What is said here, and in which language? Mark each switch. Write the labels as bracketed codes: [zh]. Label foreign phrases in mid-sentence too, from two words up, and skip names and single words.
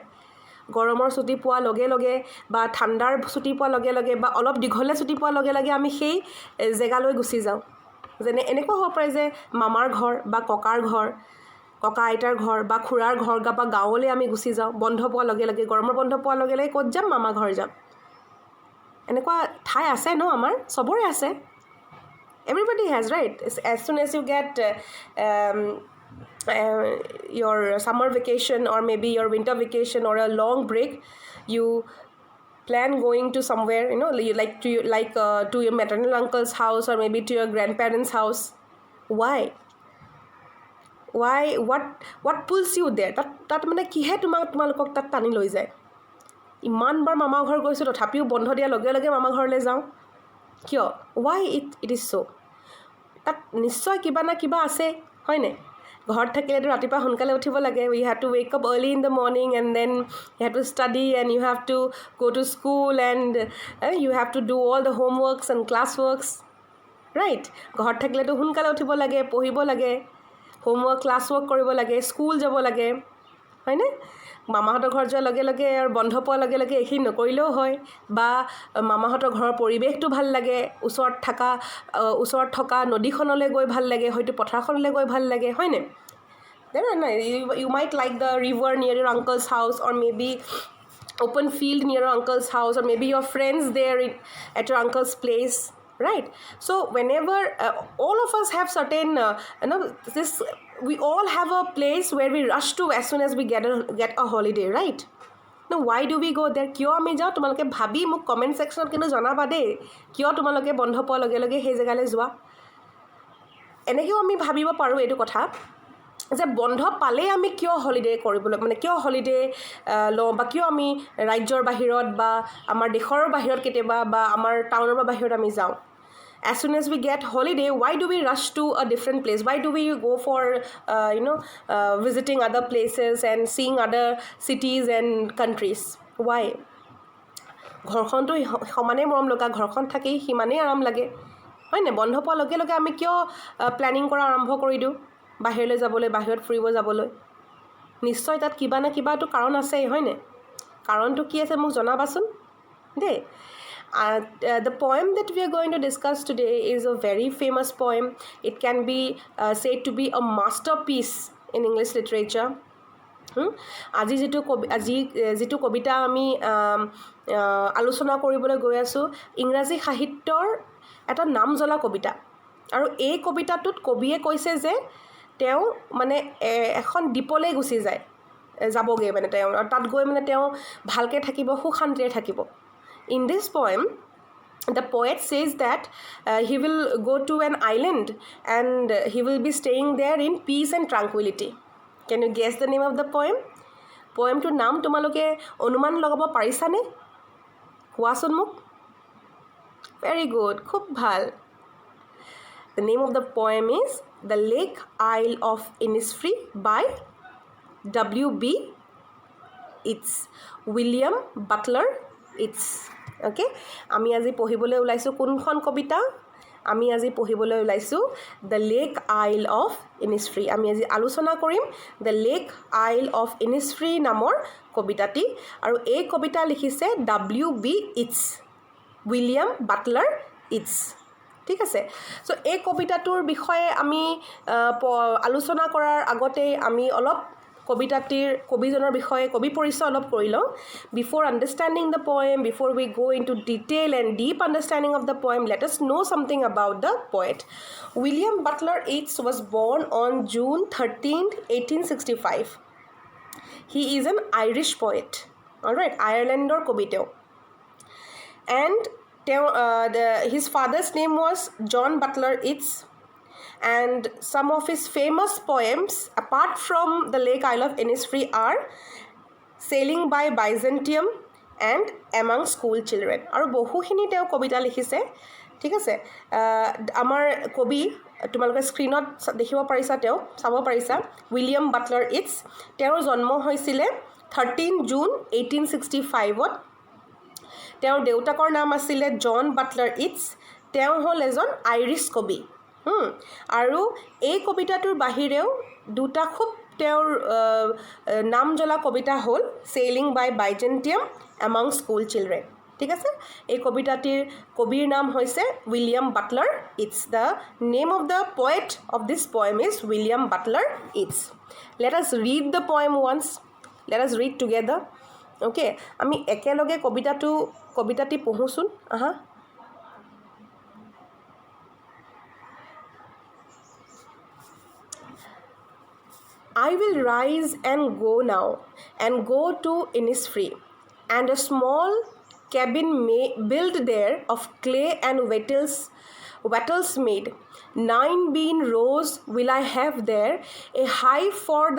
[as] গৰমৰ ছুটি পোৱাৰ লগে লগে, বা ঠাণ্ডাৰ ছুটি পোৱাৰ লগে লগে, বা অলপ দীঘলে ছুটি পোৱাৰ লগে লগে আমি সেই জেগালৈ গুচি যাওঁ. যেনে এনেকুৱা হ'ব পাৰে যে মামাৰ ঘৰ, বা ককাৰ ঘৰ, ককা আইতাৰ ঘৰ, বা খুৰাৰ ঘৰ, বা গাঁৱলৈ আমি গুচি যাওঁ বন্ধ পোৱাৰ লগে লগে. গৰমৰ বন্ধ পোৱাৰ লগে লগে ক'ত যাম? মামা ঘৰ যাম. এনেকুৱা ঠাই আছে ন? আমাৰ চবৰে আছে. [en] Everybody has, right? As soon as you get your summer vacation, or maybe your winter vacation, or a long break, you plan going to somewhere, to your maternal uncle's house, or maybe to your grandparents' house. Why? What pulls you there? [as] তাত মানে কিহে তোমালোকক তাত টানি লৈ যায়? ইমানবাৰ মামা ঘৰ গৈছোঁ, তথাপিও বন্ধ দিয়াৰ লগে লগে মামা ঘৰলৈ যাওঁ. কিয়? [en] Why it is so? [as] তাত নিশ্চয় কিবা না কিবা আছে, হয়নে? ঘৰত থাকিলেতো ৰাতিপুৱা সোনকালে উঠিব লাগে. [en] We have to wake up early in the morning, and then you have to study, and you have to go to school, and you have to do all the homeworks and classworks, right? [as] ঘৰত থাকিলেতো সোনকালে উঠিব লাগে, পঢ়িব লাগে, হোমৱৰ্ক ক্লাছৱৰ্ক কৰিব লাগে, স্কুল যাব লাগে, হয়নে? মামাহঁতৰ ঘৰত যোৱাৰ লগে লগে আৰু বন্ধ পোৱাৰ লগে লগে এইখিনি নকৰিলেও হয়. বা মামাহঁতৰ ঘৰৰ পৰিৱেশটো ভাল লাগে, ওচৰত থকা নদীখনলৈ গৈ ভাল লাগে, হয়তো পথাৰখনলৈ গৈ ভাল লাগে, হয়নে? [en] You might like the river near your uncle's house, or maybe open field near your uncle's house, or maybe your friends there at your uncle's place, right? So whenever all of us have certain we all have a place where we rush to as soon as we get a holiday, right? Now why do we go there? [as] কিয় আমি যাওঁ? তোমালোকে ভাবি মোক কমেণ্ট ছেকশ্যনত কিন্তু জনাবা দেই, কিয় তোমালোকে বন্ধ পোৱাৰ লগে লগে সেই জেগালৈ যোৱা. এনেকৈও আমি ভাবিব পাৰোঁ এইটো কথা যে বন্ধ পালেই আমি কিয় হলিডে কৰিবলৈ, কিয় হলিডে লওঁ, বা কিয় আমি ৰাজ্যৰ বাহিৰত, বা আমাৰ দেশৰ বাহিৰত কেতিয়াবা, বা আমাৰ টাউনৰ বাহিৰত আমি যাওঁ. [en] As soon as we get holiday, why do we rush to a different place? Why do we go for visiting other places and seeing other cities and countries? Why? [as] ঘৰখনটো সমানেই মৰম লগা, ঘৰখন থাকি সিমানেই আৰাম লাগে, হয়নে? বন্ধ পোৱাৰ লগে লগে আমি কিয় প্লেনিং কৰা আৰম্ভ কৰি দিওঁ বাহিৰলৈ যাবলৈ, বাহিৰত ফুৰিব যাবলৈ? নিশ্চয় তাত কিবা না কিবাটো কাৰণ আছেই, হয়নে? কাৰণটো কি আছে মোক জনাবাচোন দেই. [en] The poem that we are going to discuss today is a very famous poem. It can be said to be a masterpiece in English literature. [as] আজি যিটো কবিতা আমি আলোচনা কৰিবলৈ গৈ আছোঁ, ইংৰাজী সাহিত্যৰ এটা নাম জ্বলা কবিতা. আৰু এই কবিতাটোত কবিয়ে কৈছে যে তেওঁ মানে এখন দ্বীপলৈ গুচি যায়, যাবগৈ মানে তেওঁ আৰু তাত গৈ মানে তেওঁ ভালকৈ থাকিব সুশান্তিৰে থাকিব [en] in this poem the poet says that he will go to an island and he will be staying there in peace and tranquility. Can you guess the name of the poem? [as] Poemটোৰ নাম তোমালোকে অনুমান লগাব পাৰিছানে কোৱাচোন মোক [en] very good [as] খুব ভাল [en] The name of the poem is The Lake Isle of Innisfree by W.B. [as] Yeats William Butler Yeats okay আমি আজি পঢ়িবলৈ ওলাইছো কোনখন কবিতা আমি আজি পঢ়িবলৈ ওলাইছো The Lake Isle of Innisfree আমি আজি আলোচনা কৰিম The Lake Isle of Innisfree নামৰ কবিতাটি আৰু এই কবিতা লিখিছে W.B. [en] Yeats William Butler Yeats [as] ঠিক আছে সো এই কবিতাটোৰ বিষয়ে আমি আলোচনা কৰাৰ আগতে আমি অলপ কবিতাটিৰ কবিজনৰ বিষয়ে কবি পৰিচয় অলপ কৰি লওঁ [en] before understanding the poem before we go into detail and deep understanding of the poem let us know something about the poet William Butler Yeats was born on June 13th 1865 he is an Irish poet all right [as] Irelandৰ কবি তেওঁ [en] and his father's name was John Butler Yeats and some of his famous poems apart from the Lake Isle of Innisfree are Sailing by Byzantium and Among School Children আৰু [as] বহুখিনি তেওঁ কবিতা লিখিছে ঠিক আছে আমাৰ কবি তোমালোকে স্ক্ৰিনত দেখিব পাৰিছা তেওঁ চাব পাৰিছা উইলিয়াম বাটলাৰ ইটছ তেওঁৰ জন্ম হৈছিলে 13 জুন 1865 তেওঁৰ দেউতাকৰ নাম আছিল জন বাটলাৰ ইটছ তেওঁ হ'ল এজন আইৰিছ কবি আৰু এই কবিতাটোৰ বাহিৰেও দুটা খুব তেওঁৰ নাম জ্বলা কবিতা হ'ল Sailing by Byzantium Among School Children ঠিক আছে এই কবিতাটিৰ কবিৰ নাম হৈছে উইলিয়াম বাটলাৰ ইটছ [en] the name of the poet of this poem is William Butler Yeats let us read the poem once let us read together okay [as] আমি একেলগে কবিতাটি পঢ়োচোন আহা [en] I will rise and go now and go to Innisfree and a small cabin built there of clay and wattles made 9 bean rows will I have there a hive for the